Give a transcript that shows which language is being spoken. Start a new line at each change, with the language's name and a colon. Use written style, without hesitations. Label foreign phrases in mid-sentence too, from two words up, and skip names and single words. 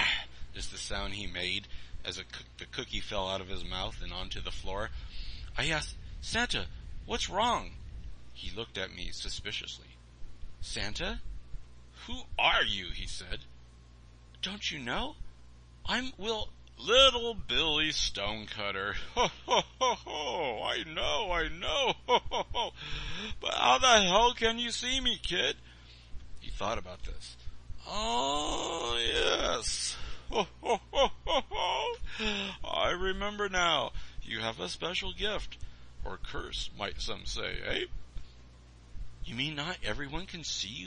English: Is the sound he made as the cookie fell out of his mouth and onto the floor. I asked, Santa, what's wrong? He looked at me suspiciously. Santa? Who are you? He said. Don't you know? I'm Little Billy Stonecutter. Ho, ho, ho, ho. I know. Ho, ho, ho. But how the hell can you see me, kid? He thought about this. Oh, yes. Ho, ho, ho, ho, ho. I remember now. You have a special gift. Or curse, might some say, eh? You mean not everyone can see you?